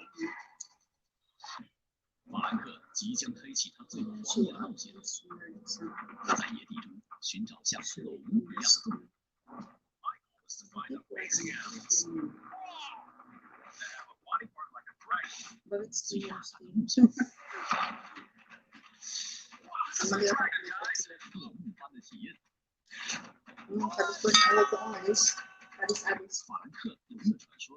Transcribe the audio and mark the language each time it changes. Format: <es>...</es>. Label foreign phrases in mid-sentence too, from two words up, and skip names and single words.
<zh>法兰克即将开启他最狂野的冒险，在野地中寻找像龙一样的动物。最大胆的梦想，噩梦般的体验。</zh> <tl>Sabi ko na huwag ko umalis. Alis-alis.</tl> <zh>法兰克有没有传说？</zh>